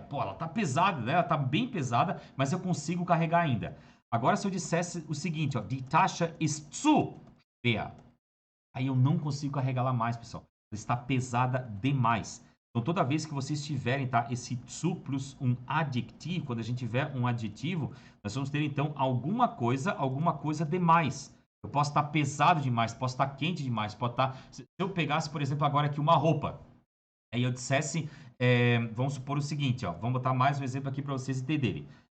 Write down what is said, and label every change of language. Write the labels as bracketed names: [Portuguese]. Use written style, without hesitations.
[Portuguese] Pô, ela está pesada, né? Ela está bem pesada, mas eu consigo carregar ainda. Agora, se eu dissesse o seguinte, ó, [German] die Tasche ist zu schwer. [Portuguese] Aí eu não consigo carregá-la mais, pessoal. Ela está pesada demais. Então, toda vez que vocês tiverem, tá, esse zu plus um adjetivo, quando a gente tiver um adjetivo, nós vamos ter, então, alguma coisa demais. Eu posso estar pesado demais, posso estar quente demais, pode estar... Se eu pegasse, por exemplo, agora aqui uma roupa, aí eu dissesse, vamos supor o seguinte, ó, vamos botar mais um exemplo aqui para vocês entenderem.